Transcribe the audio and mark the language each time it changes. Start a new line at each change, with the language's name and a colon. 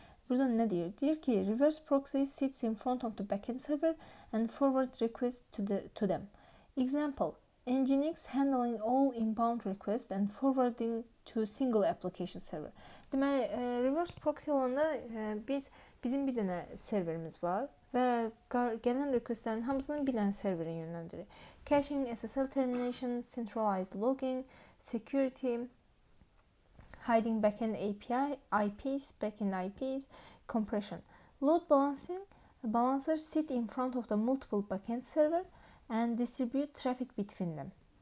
Azerbaijani: Burada ne diyor? Diyor ki
English: reverse proxy sits in front of the backend server and forward requests to them. Example, Nginx handling all inbound requests and forwarding to single application server.
Azerbaijani: Deməli, reverse proxy olanda bizim bir dənə serverimiz var və gələn requestlərin hamısını bir dənə serverə yönləndirir.
English: Caching, SSL termination, centralized logging, security, hiding backend API, backend IPs, compression. Load balancer sit in front of the multiple backend server and distribute traffic between them.